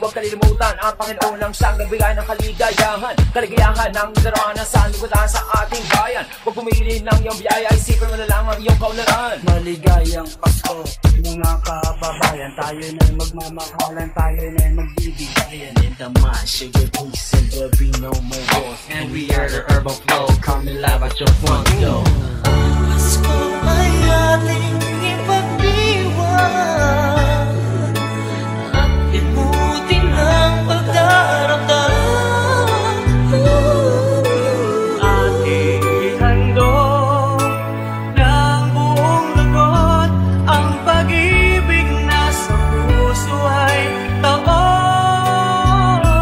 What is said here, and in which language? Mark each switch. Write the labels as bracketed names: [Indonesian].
[Filipino] Huwag kalilimutan ang Panginoon ang siyang nagbigay ng kaligayahan. Kaligayahan ng naranasan, libutan sa ating bayan. Huwag pumili ng iyong biyaya, isipin mo na lang ang iyong kaunlaran. Maligayang Pasko, mga kababayan. Tayo na'y magmamahalan, tayo na'y magbibigayan. [English] In the mind, sugar peace and there'll be no more wars. And we are the urban flow, coming live at your front door. [Filipino] Pasko ay ating ipagdiwang at limutin ang pagdaramdam. Ating ihandog ng buong lugod ang pag-ibig na sa puso ay taon.